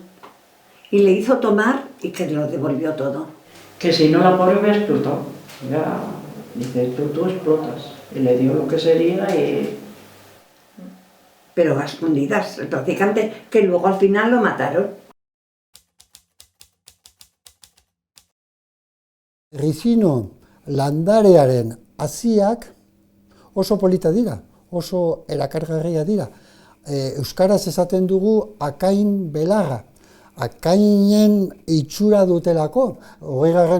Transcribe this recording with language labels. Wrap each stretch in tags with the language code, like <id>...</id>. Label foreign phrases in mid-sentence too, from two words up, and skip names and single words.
<es>Y le hizo tomar y que lo devolvió todo. Que si no la pobre me explotó. Ya, dice, tú explotas. Y le dio lo que sería y... Pero a escondidas, el practicante, que luego al final lo mataron.</es> <eu>Rizino landarearen haziak oso polita dira, oso erakargarria dira. Euskaraz esaten dugu akain belarra. Akainen itxura dutelako, 20.</eu>